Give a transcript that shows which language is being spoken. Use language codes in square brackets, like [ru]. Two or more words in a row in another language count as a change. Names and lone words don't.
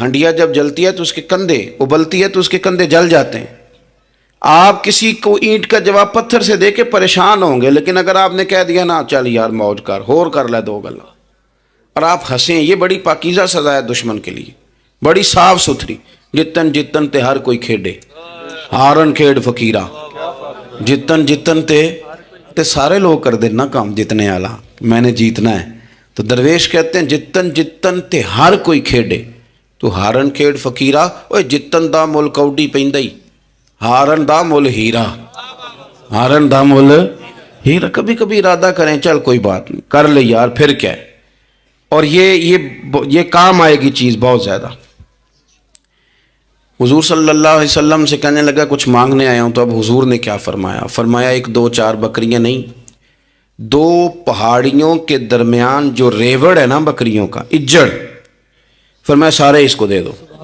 [ur] ہنڈیا جب جلتی ہے تو اس کے کندھے، ابلتی ہے تو اس کے کندھے جل جاتے ہیں. آپ کسی کو اینٹ کا جواب پتھر سے دے کے پریشان ہوں گے، لیکن اگر آپ نے کہہ دیا نا [pa] چل یار موج کر، ہور کر لے دو گلا، [ur] اور آپ ہنسیں، یہ بڑی پاکیزہ سزا ہے دشمن کے لیے، بڑی صاف ستھری. [pa] جتن جتن تے ہر کوئی کھیڈے، ہارن کھیڈ فقیرہ، جتن جتن تے سارے لوگ کر دے نا کام جتنے والا، [ur] میں نے جیتنا ہے. تو درویش کہتے ہیں [pa] جتن جتن تے ہر کوئی کھیڈے، تو ہارن کھیڈ فقیرہ. اوے جتن دا مل کوڈی پیندائی، ہارن دا مل ہیرا، ہارن دا مل ہیرا. [ur] کبھی کبھی ارادہ کریں چل کوئی بات نہیں کر لے یار، پھر کیا ہے. اور یہ کام آئے گی چیز بہت زیادہ. حضور [ar] صلی اللہ علیہ وسلم [ur] سے کہنے لگا کچھ مانگنے آیا ہوں. تو اب حضور نے کیا فرمایا؟ فرمایا ایک دو چار بکریاں نہیں، 2 پہاڑیوں کے درمیان جو ریوڑ ہے نا بکریوں کا، اجڑ، فرمایا سارے اس کو دے دو.